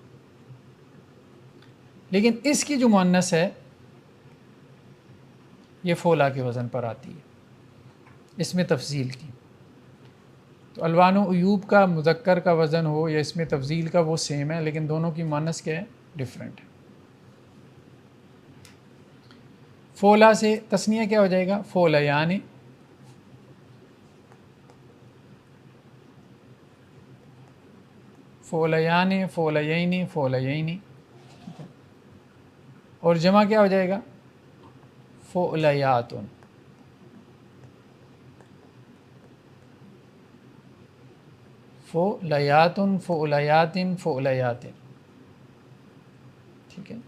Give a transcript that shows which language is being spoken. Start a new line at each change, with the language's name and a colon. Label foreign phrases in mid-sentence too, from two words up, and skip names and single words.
Urdu: لیکن اس کی جو مؤنث ہے یہ فولا کے وزن پر آتی ہے، اس میں تفضیل کی. تو الوان و عیوب کا مذکر کا وزن ہو یا اس میں تفضیل کا، وہ سیم ہے، لیکن دونوں کی مؤنث کیا ہے؟ ڈفرینٹ ہے. فولا سے تسنیہ کیا ہو جائے گا؟
Arabic: فولیان، فولیان، فولین، فولین.
Urdu: اور جمع کیا ہو جائے گا؟
Arabic: فولیات، فولیات، فولیات، فولیات.
Urdu: ٹھیک ہے.